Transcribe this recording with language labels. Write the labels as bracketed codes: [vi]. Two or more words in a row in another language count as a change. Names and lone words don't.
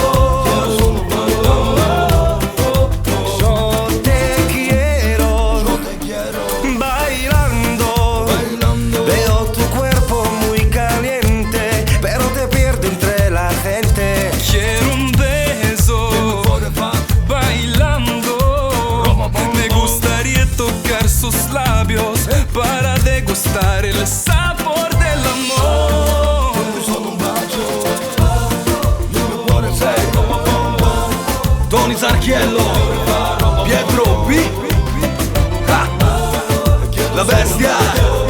[es] Yo te quiero bailando, veo tu cuerpo muy caliente, pero te pierdo entre la gente. Quiero un beso bailando, me gustaría tocar sus labios para degustar el sabor del amor. [it] Solo un bacio, il mio cuore sei Tony Sarchiello, Pietro B, La Bestia.